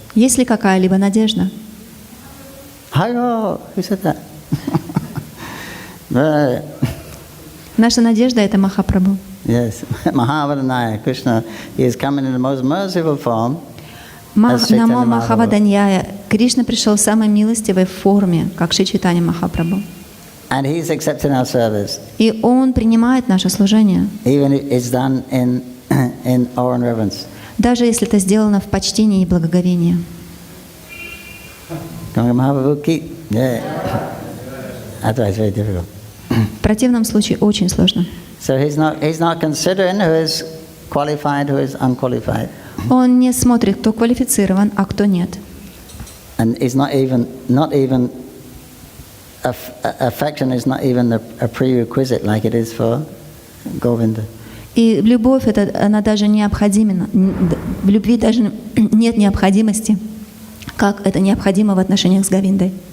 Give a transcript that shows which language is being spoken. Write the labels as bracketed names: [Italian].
[Russian] Есть ли какая-либо надежда? [English] Hi-oh, who said that? Right. [Russian] Наша надежда — это Махапрабху. [English] Yes, Mahavadanyaya, Krishna, he is coming in the most merciful form. [Russian] Намо Махаваданьяя, Кришна пришел в самой милостивой форме, как Шри Чайтанья Махапрабху. [English] And he's accepting our service. [Russian] И Он принимает наше служение. [English] Even if it's done in in awe and reverence. Даже если это сделано в почтении и благоговении. Ganga Mahaprabhu ki, yeah. Otherwise, very difficult. [Russian] В противном случае очень сложно. [English] So he's not considering who is qualified, who is unqualified. [Russian] Он не смотрит, кто квалифицирован, а кто нет. [English] And he's not even affection is not even a prerequisite like it is for Govinda. [Russian] И любовь, она даже необходима. В любви даже нет необходимости, как это необходимо в отношениях с Говиндой.